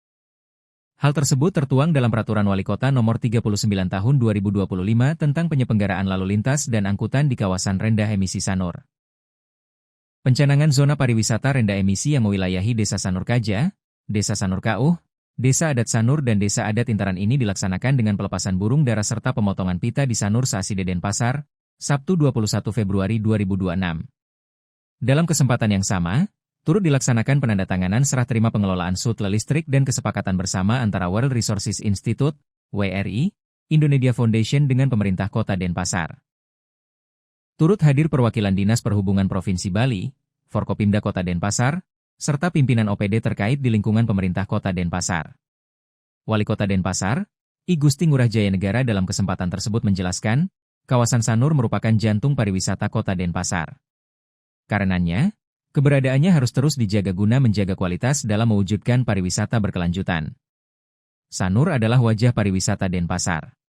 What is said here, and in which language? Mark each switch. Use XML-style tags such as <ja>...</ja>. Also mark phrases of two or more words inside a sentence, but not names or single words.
<id>Hal tersebut tertuang dalam Peraturan Wali Kota Nomor 39 Tahun 2025 tentang penyelenggaraan lalu lintas dan angkutan di kawasan rendah emisi Sanur. Pencanangan zona pariwisata rendah emisi yang mewilayahi Desa Sanur Kaja, Desa Sanur Kauh, Desa Adat Sanur dan Desa Adat Intaran ini dilaksanakan dengan pelepasan burung dara serta pemotongan pita di Sanur Saaside Denpasar, Sabtu 21 Februari 2026. Dalam kesempatan yang sama, turut dilaksanakan penandatanganan serah terima pengelolaan Sutle Listrik dan kesepakatan bersama antara World Resources Institute, WRI, Indonesia Foundation dengan pemerintah Kota Denpasar. Turut hadir perwakilan Dinas Perhubungan Provinsi Bali, Forkopimda Kota Denpasar, serta pimpinan OPD terkait di lingkungan pemerintah Kota Denpasar. Wali Kota Denpasar, I Gusti Ngurah Jaya Negara dalam kesempatan tersebut menjelaskan, kawasan Sanur merupakan jantung pariwisata Kota Denpasar. Karenanya, keberadaannya harus terus dijaga guna menjaga kualitas dalam mewujudkan pariwisata berkelanjutan. Sanur adalah wajah pariwisata Denpasar.</id>